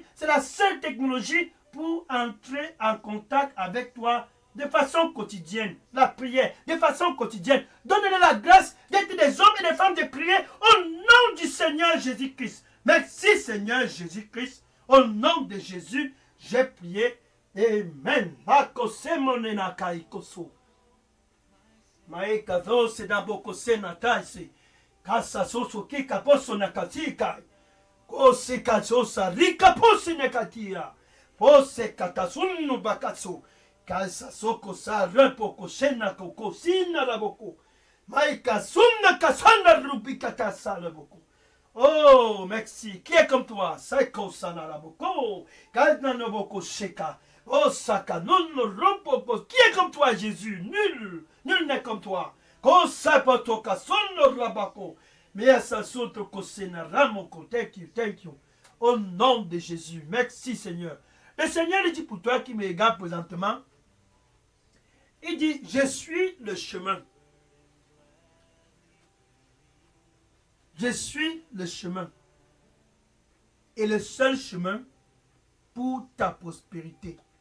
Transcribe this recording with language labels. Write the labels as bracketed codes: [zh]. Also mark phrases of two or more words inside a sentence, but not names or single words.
[fr] C'est la seule technologie pour entrer en contact avec toi de façon quotidienne. La prière, de façon quotidienne. Donne-leur la grâce d'être des hommes et des femmes de prière au nom du Seigneur Jésus-Christ. Merci Seigneur Jésus-Christ. Au nom de Jésus, j'ai prié. Amen. Maekazo sedaboko senataise. Kasa soso kika poso nakatika. Kose kazosa rika posi nekatia. Pose katasunu bakatsu. Kasa soko sa repoko sena koko sina laboko. Maika sunna kasana rubikata salaboko. Oh, merci. Qui est comme toi? Saiko sana laboko. Kalna noboko sheka. Oh, Saka, non, rompo, qui est comme toi, Jésus? Nul, nul n'est comme toi. Kosapotoka, sono rabako. Mais ça saute kosena ramoko. [en] Thank you. [fr] Au nom de Jésus, merci Seigneur. Le Seigneur il dit pour toi qui me regarde présentement, il dit, je suis le chemin. Je suis le chemin. Et le seul chemin pour ta prospérité.